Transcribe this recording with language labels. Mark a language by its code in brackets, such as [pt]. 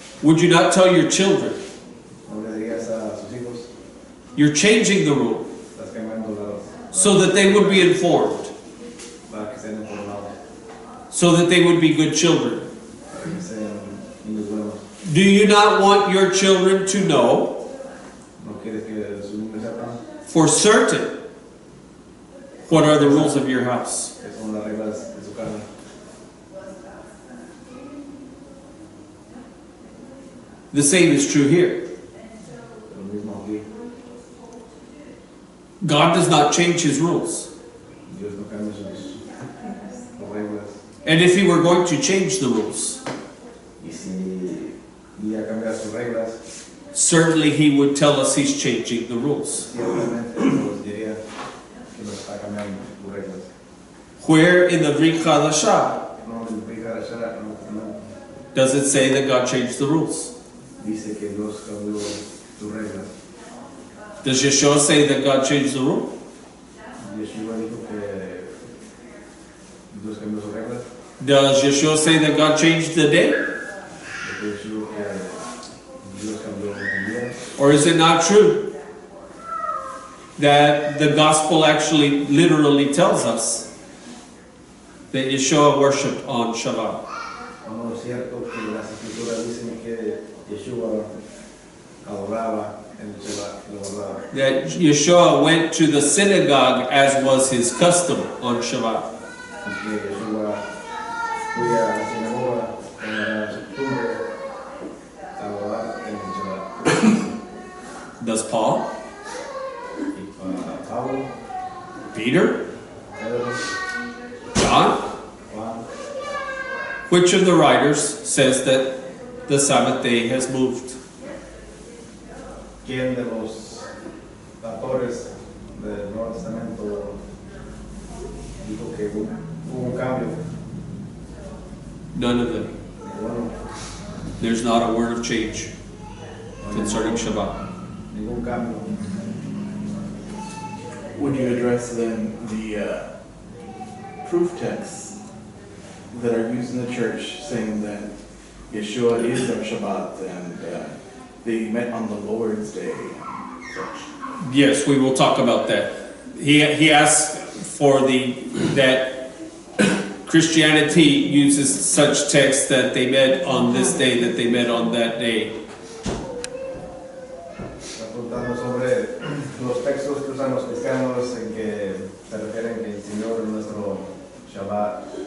[en] would you not tell your children? [es] no le dirías a sus hijos, [en] You're changing the rule [es] estás cambiando [en] so that they would be informed, [es] para que estén informados, [en] so that they would be good children. [es] para que sean niños buenos. [en] Do you not want your children to know [es] No quieres que sus niños sepan [en] for certain what are the rules of your house? [es] que son las reglas de su casa. [en] The same is true here. [es] Lo mismo aquí. [en] God does not change his rules. [es] Dios no cambia sus reglas. [en] And if he were going to change the rules, [es] Y si iba a cambiar sus reglas, [en] certainly he would tell us he's changing the rules. [es] ciertamente nos diría que nos está cambiando sus reglas. [en] Where in the Brit Chadashah [es] No me implica la Shara, no [en] does it say that God changed the rules? [es] dice que Dios cambió sus reglas. [en] Does Yeshua say that God changed the rule? [es] Yeshua dijo que Dios cambió sus reglas. [en] Does Yeshua say that God changed the day? [es] Porque Yeshua que Dios cambió el día. [en] Or is it not true that the gospel actually literally tells us that Yeshua worshipped on Shabbat? [es] No es cierto que las escrituras dicen que Yeshua adoraba en el Shabbat, lo adoraba. [en] That Yeshua went to the synagogue as was his custom on Shabbat. [es] Y que Yeshua fue a la sinagoga como era su costumbre a adorar en el Shabbat. [en] Does Paul? [es] Y para Pablo, [en] Peter? [es] Pedro, [en] John? [es] Juan, [en] Which of the writers says that the Sabbath day has moved? [es] ¿quién de los autores del Nuevo Testamento dijo que hubo un cambio? [en] None of them. [es] Ninguno, [en] There's not a word of change concerning Shabbat. [es] ningún cambio. [en] Would you address then the proof texts that are used in the church saying that Yeshua is our Shabbat and they met on the Lord's Day and such? Yes, we will talk about that. He asked for that Christianity uses such texts that they met on this day, that they met on that day. [es] Está preguntando sobre los textos que usan los cristianos en que se refieren que el Señor es nuestro Shabbat.